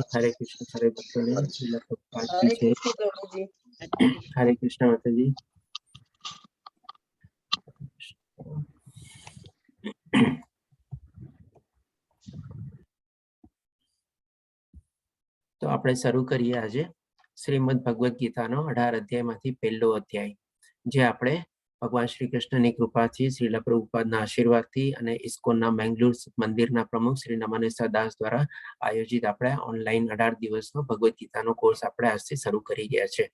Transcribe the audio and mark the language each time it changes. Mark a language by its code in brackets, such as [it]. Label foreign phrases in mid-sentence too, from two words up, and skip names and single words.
[hi] हरे कृष्ण सारे भक्तों ने श्रील प्रभुपाद की जय। हरे कृष्ण माता जी। [gu] तो આપણે શરૂ કરીએ આજે શ્રીમદ ભગવદ ગીતાનો 18 અધ્યાયમાંથી પહેલો અધ્યાય, જે આપણે ભગવાન શ્રી કૃષ્ણની કૃપાથી, શ્રીલ પ્રભુપાદના આશીર્વાદથી અને ઇસ્કોનના મેંગલુર મંદિરના પ્રમુખ શ્રી નમનેસા દાસ દ્વારા આયોજિત આપણે ઓનલાઈન 18 દિવસનો ભગવદ ગીતાનો કોર્સ આપણે આજથી શરૂ કરી રહ્યા છે.